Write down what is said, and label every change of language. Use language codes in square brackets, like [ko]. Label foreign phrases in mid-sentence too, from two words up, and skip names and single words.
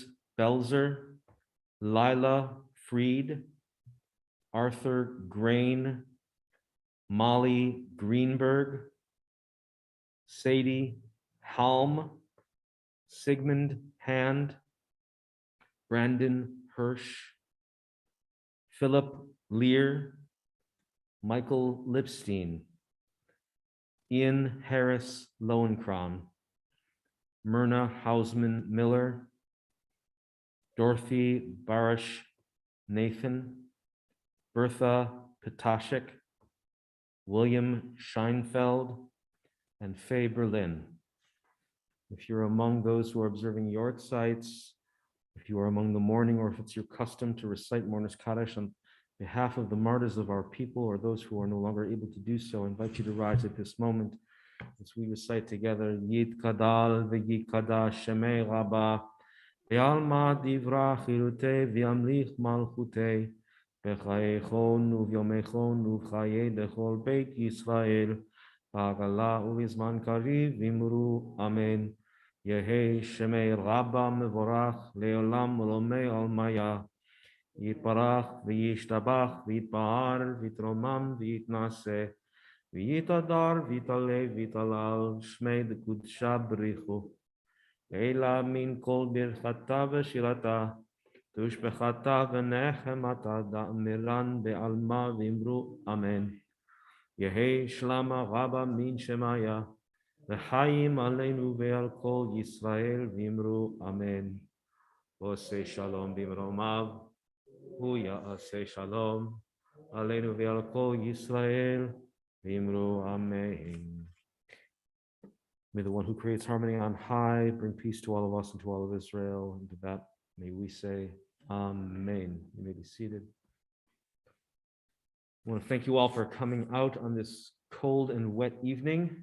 [en] Belzer, Lila Freed, Arthur Grain, Molly Greenberg, Sadie Halm, Sigmund Hand, Brandon Hirsch, Philip Lear, Michael Lipstein, Ian Harris Lowenkron, Myrna Hausman Miller, Dorothy Barish Nathan, Bertha Petashik, William Scheinfeld, and Faye Berlin. If you're among those who are observing Yort sites, if you are among the mourning, or if it's your custom to recite Mourner's Kaddish on behalf of the martyrs of our people or those who are no longer able to do so, I invite you to rise at this moment as we recite together [arc] יתגדל ויתקדש שמה רבא בעלמא די ברא כרעותה וימליך מלכותה. בחייכון וביומיכון ובחיי דכל בית ישראל. בעגלא ובזמן קריב ואמרו. Amen. יהא שמה רבא מברך לעלם ולעלמי עלמיא. יתברך וישתבח ויתפאר ויתרומם ויתנשא. ויתהדר ויתעלה ויתהלל שמה דקודשא בריך הוא. לעלא מן כל ברכתא ושירתא. תשבחתא ונחמתא דאמירן בעלמא ואמרו אמן. יהא שלמא רבא מן שמיא. [he] וחיים עלינו ועל כל ישראל ואמרו. אמן עושה שלום במרומיו. הוא יעשה שלום. עלינו ועל כל ישראל ואמרו. Amen. [en] May the one who creates harmony on high bring peace to all of us and to all of Israel. And to that, may we say, Amen. You may be seated. I want to thank you all for coming out on this cold and wet evening.